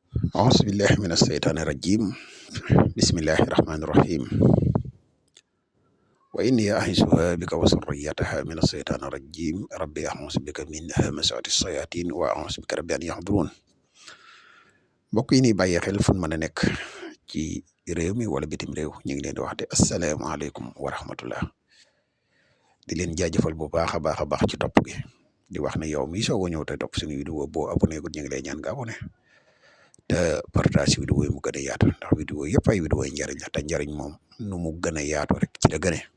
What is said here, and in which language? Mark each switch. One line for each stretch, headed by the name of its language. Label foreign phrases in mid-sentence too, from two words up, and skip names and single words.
Arabic: أعوذ بالله من الشيطان الرجيم بسم الله الرحمن الرحيم وإني أعيذها بك وذريتها من الشيطان الرجيم ربي أعوذ بك من همزات الشياطين وأعوذ بك ربي أن يحضرون
Wolof: mbokk yi ni bàyyi xel fu mën a nekk ci réew mi wala bitim réew ñu ngi leen di wax de
Arabic: السلام عليكم ورحمة الله
Wolof: di leen jaajëfal bu baax a baax ci topp gi di wax ne yow mi soog a ñëw te topp suñu vidéo boo abonné ko ñu ngi lay ñaan nga abonné te
French: partage vidéo
Wolof: yi mu gën a yaatu ndax vidéo yëpp ay vidéo yi njariñ la te njariñ moom nu mu gën a yaatu rek ci la gëne